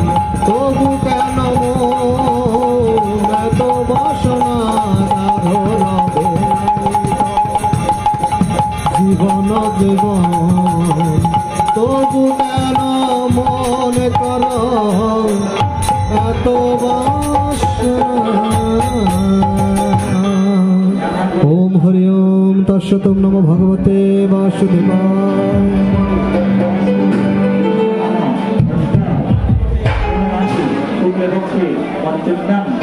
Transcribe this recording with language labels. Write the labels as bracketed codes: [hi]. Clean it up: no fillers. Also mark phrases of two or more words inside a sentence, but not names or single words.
[bn] তবু কেন এত বাসনা, কারো রবে জীবন জীবন। তবু কেন মনে কর এত বাসনা। [sa] ओम हरि ओम तत्सत्। ओम नमो भगवते वासुदेवाय। [bn] পঞ্চম